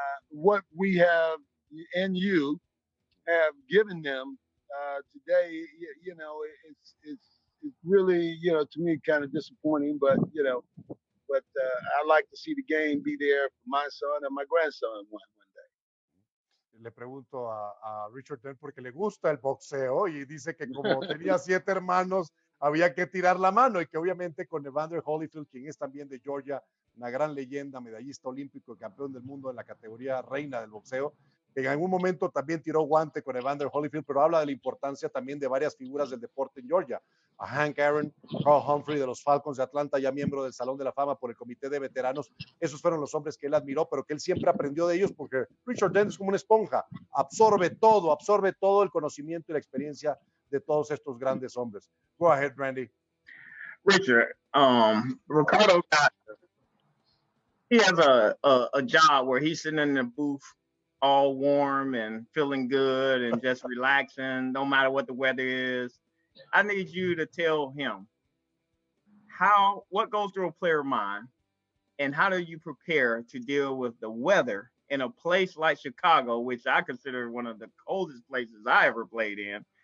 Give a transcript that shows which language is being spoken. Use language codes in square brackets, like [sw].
[en] What we have and you have given them today, it's really, to me, kind of disappointing, but, But I like to see the game be there for my son and my grandson one day. [es] Le pregunto a Richard Dent porque le gusta el boxeo y dice que como tenía 7 hermanos, había que tirar la mano y que obviamente con Evander Holyfield, quien es también de Georgia, una gran leyenda, medallista olímpico, campeón del mundo en la categoría reina del boxeo, que en algún momento también tiró guante con Evander Holyfield, pero habla de la importancia también de varias figuras del deporte en Georgia. A Hank Aaron, Carl Humphrey de los Falcons de Atlanta, ya miembro del Salón de la Fama por el Comité de Veteranos. Esos fueron los hombres que él admiró, pero que él siempre aprendió de ellos porque Richard Dent es como una esponja, absorbe todo el conocimiento y la experiencia de todos estos grandes hombres. [en] Go ahead, Randy. Richard, Ricardo he has a job where he's sitting in the booth all warm and feeling good and just relaxing, no matter what the weather is. I need you to tell him what goes through a player mind and how do you prepare to deal with the weather in a place like Chicago, which I consider one of the coldest places I ever played in?